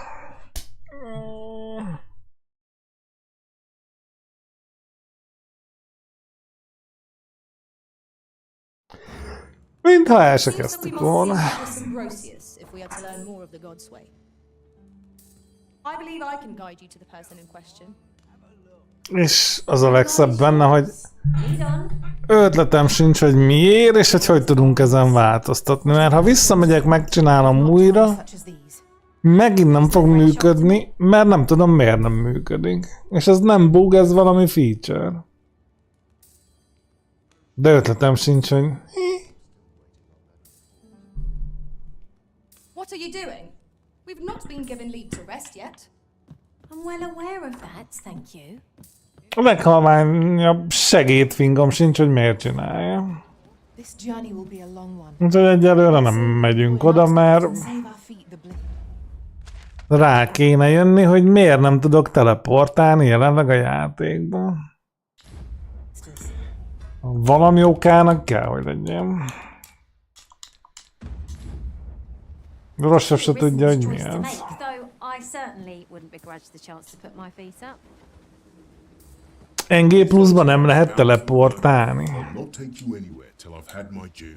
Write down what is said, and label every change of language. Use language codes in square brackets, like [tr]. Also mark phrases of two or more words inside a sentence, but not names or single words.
[hu] Mintha el se [en] Seems that we [hu] kezdtük [en] must [hu] volna. [en] seek out Ambrosius if we are to learn more of the God's way. I believe I can guide you to the person in question. [hu] És az a legszebb benne, hogy [en] Lead on. [hu] ötletem sincs, hogy miért, és hogy tudunk ezen változtatni. Mert ha visszamegyek, megcsinálom újra, [en] Such as these. [hu] megint nem fog működni, mert nem tudom, miért nem működik. És ez nem bug, ez valami feature. De ötletem sincs, hogy... [en] What are you doing? We've not been given leave to rest yet. I'm well aware of that, thank you. [hu] A leghalványabb segédfingom sincs, hogy miért csinálja. [en] This journey will be a long one. [hu] Úgyhogy egyelőre nem megyünk oda, mert [en] Save our feet the bliss. [hu] rá kéne jönni, hogy miért nem tudok teleportálni jelenleg a játékban. Valami okának kell, hogy legyen. Rosszabb se tudja, hogy mi [en] Choice to [hu] ez. [en] make, though I certainly wouldn't begrudge the chance to put my feet up. [hu] NG pluszban nem lehet teleportálni. [en] I'll not take you anywhere till I've had my due.